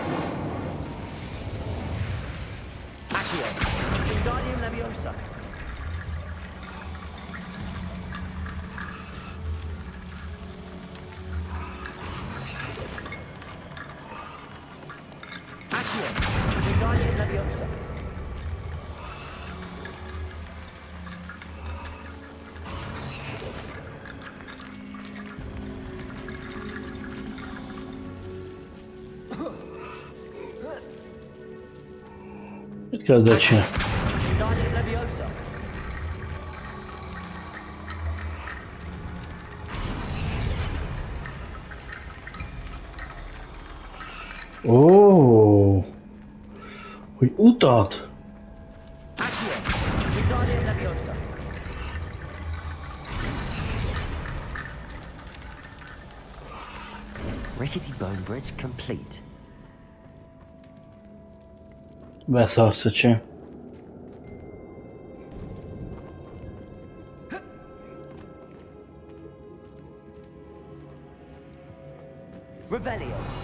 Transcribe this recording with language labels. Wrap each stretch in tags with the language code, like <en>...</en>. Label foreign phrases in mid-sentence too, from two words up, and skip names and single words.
<la>Accio! Wingardium Leviosa! Accio! Wingardium Leviosa!</la> <hu>Mit kezdett csinálni?</hu> <la>Wingardium Leviosa!</la> <hu>Ó, hogy utat?</hu> <la>Accio! Wingardium Leviosa!</la> <en>Rickety bone bridge complete.</en> <hu>Beszarsz, öcsém.</hu> <la>Revelio!</la>